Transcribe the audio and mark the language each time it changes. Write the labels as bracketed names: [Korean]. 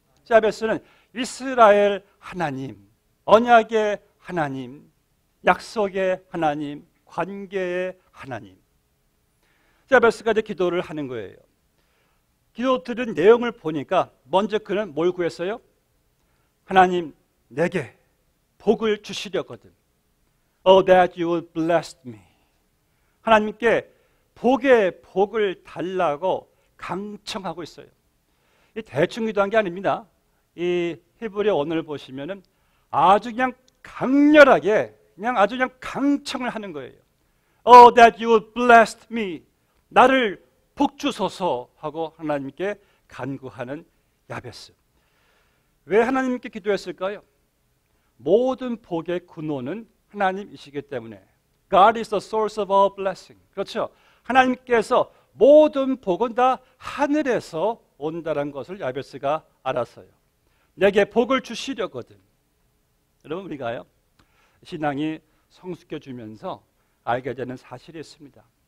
[Korean] 야베스는 이스라엘 하나님, 언약의 하나님, 약속의 하나님, 관계의 하나님. 야베스가 이제 기도를 하는 거예요. 기도 드린 내용을 보니까 먼저 그는 뭘 구했어요? 하나님, 내게 복을 주시려거든. [English] Oh, that you would bless me. [Korean] 하나님께 복의 복을 달라고 강청하고 있어요. 이 대충 기도한 게 아닙니다. 이 히브리어 원어를 보시면은 아주 그냥 강렬하게 아주 그냥 강청을 하는 거예요. [English] Oh, that you would bless me. [Korean] 나를 복 주소서 하고 하나님께 간구하는 야베스. 왜 하나님께 기도했을까요? 모든 복의 근원은 하나님이시기 때문에. [English] God is the source of all blessing. [Korean] 그렇죠? 하나님께서 모든 복은 다 하늘에서 온다는 것을 야베스가 알았어요. 내게 복을 주시려거든. 여러분, 우리가요, 신앙이 성숙해지면서 알게 되는 사실이 있습니다.